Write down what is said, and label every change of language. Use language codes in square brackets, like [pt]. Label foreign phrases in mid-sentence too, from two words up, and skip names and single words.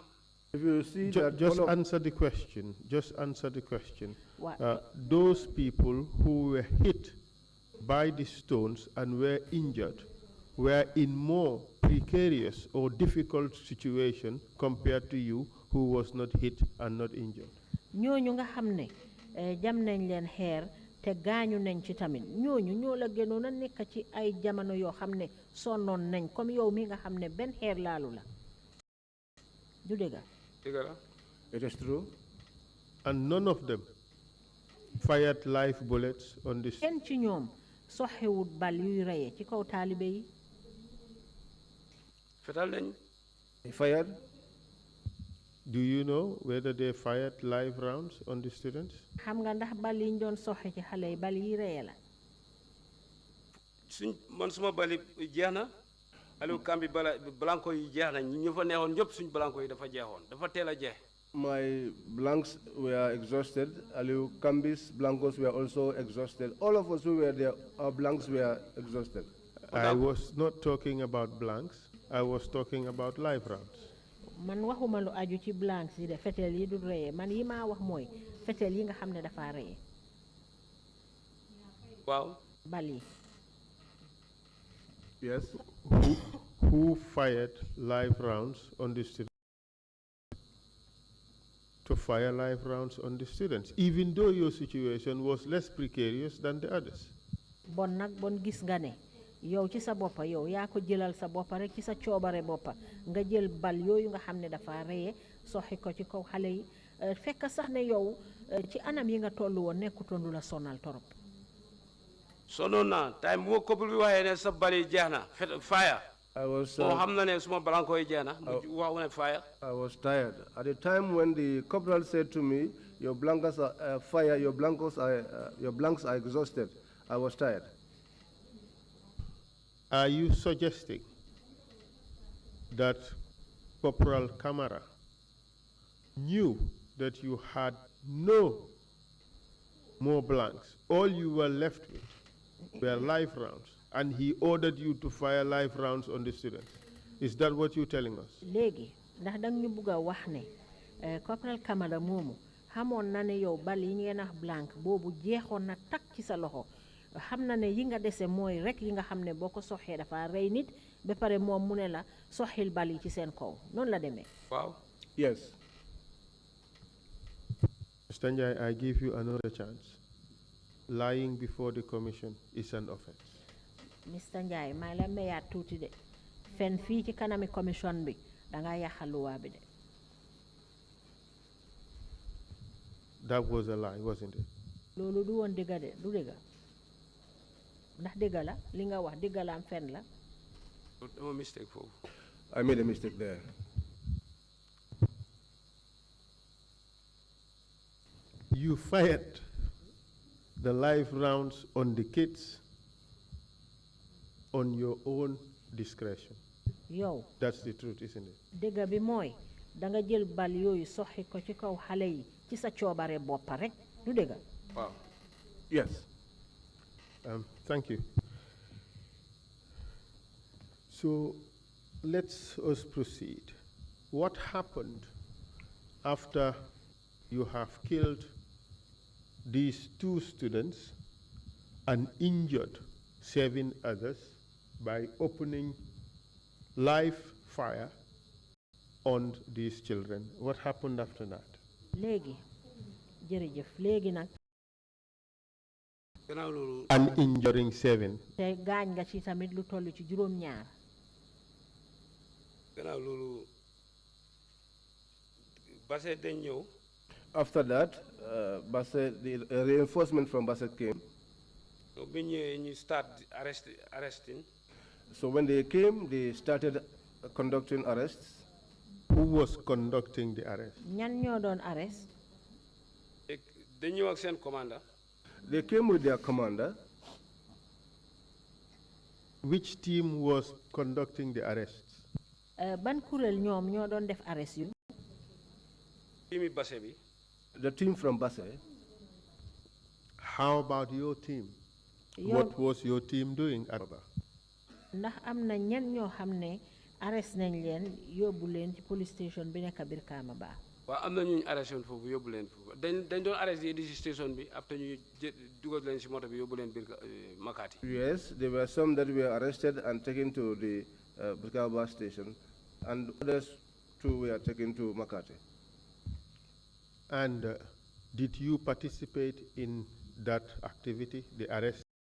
[en] If you see Just answer the question. Just answer the question. What? Those people who were hit by the stones and were injured were in more precarious or difficult situation compared to you, who was not hit and not injured. [wo] ñooñu nga xam ne jam nañ leen xeer te gaañu nañ ci tamit ñooñu ñoo la gënoon a nekk ci ay jamono yoo xam ne sonnoon nañ comme yow mi nga xam ne benn xeer laalu la du dëgg. dëgg la. [en] it is true. And none of them fired live bullets on this. [wo] kenn ci ñoom soxewut bal yuy reye ci kaw taalibe yi. fetal nañ. [en] Fired. Do you know whether they fired live rounds on the students? [wo] xam nga ndax bal yi ñu doon soxe ci xale yi bal yi reye la. man suma bali jeex na Aliou Kambi blanco yi jeex na ñu fa neexoon ñëpp suñ blanco yi dafa jeexoon dafa teel a jeex. [en] My blanks were exhausted. Aliou Kambi's blancos were also exhausted. All of us who were there, our blanks were exhausted. I was not talking about blanks. I was talking about live rounds. [wo] Man waxuma lu aju ci blanks yi de fetel yi du reye man yi maa wax mooy fetel yi nga xam ne dafa reye. waaw. bal yi. [en] Yes. Who fired live rounds on the students? To fire live rounds on the students, even though your situation was less precarious than the others. [wo] Bon nag bon gis nga ne yow ci sa boppa yow yaa ko jëlal sa boppa rek ci sa coobare boppa nga jël bal yooyu nga xam ne dafa reye soxi ko ci kaw xale yi fekk sax ne yow ci anam yi nga tollu woon nekkutoon lu la sonal torop. sonoon naa time bu ma couple bi waxee ne sa bali jeex na fire. [en] I was. [wo] xam na ne suma blanco yi jeex na wax ne fire. [en] I was tired at the time when the corporal said to me, "Your blankets are fire. Your blanks are exhausted." I was tired. Are you suggesting that Corporal Kamara knew that you had no more blanks? All you were left with were live rounds, and he ordered you to fire live rounds on the students. Is that what you're telling us? [wo] Léegi ndax dang ñu bëgg a wax ne Corporal Kamara moomu xamoon na ne yow bal yi ngeen wax blank boobu jeexoon na takk ci sa loxo xam na ne yi nga dese mooy rek yi nga xam ne boo ko soxee dafa rey nit ba pare moom mu ne la soxil bal yi ci seen kaw noonu la demee. waaw. [en] Yes. Mr. Njai, I give you another chance. Lying before the commission is an offense. [wo] Mr. Njai maa la mayaat tuuti de fen fii ci kanami commission bi danga yàqal luwaa bi de. [en] That was a lie, wasn't it? [wo] loolu du woon dëgga de du dëgga ndax dëgga la li nga wax dëgga la am fen la. dama mistake foofu. [en] I made a mistake there. You fired the live rounds on the kids on your own discretion. [wo] yow [en] That's the truth, isn't it? [wo] dëgga bi mooy danga jël bal yooyu soxi ko ci kaw xale yi ci sa coobare boppa rek du dëgga. waaw. [en] Yes. Thank you. So let's us proceed. What happened after you have killed these 2 students and injured 7 others by opening live fire on these children. What happened after that? [wo] Léegi jërëjëf léegi nag [en] And injuring 7. [wo] te gaañ nga ci tamit lu toll ci juróom-ñaar. gannaaw loolu Basse dañ ñëw. [en] After that, the reinforcement from Basse came. So when you start arresting. So when they came, they started conducting arrests. Who was conducting the arrest? [wo] ñan ñoo doon arrest. Dañ ñëw ak seen commander. [en] They came with their commander. Which team was conducting the arrests? [wo] Ban kuréel ñoom ñoo doon def arrest yu. Team Basse bi. [en] The team from Basse. How about your team? What was your team doing at Baba? [wo] Ndax am na ñen ñoo xam ne arrest nañ leen yóbbu leen ci [en] police station [wo] bi nekk biir Kaamaba. Waaw am na ñu arrest woon foofu yóbbu leen foofu dañ doon arrest yi di ci station bi après ñu dugal leen ci moto bi yóbbu leen biir Makati. [en] Yes, there were some that were arrested and taken to the Brikaba station, and others too were taken to Makati. And did you participate in that activity, the arrest?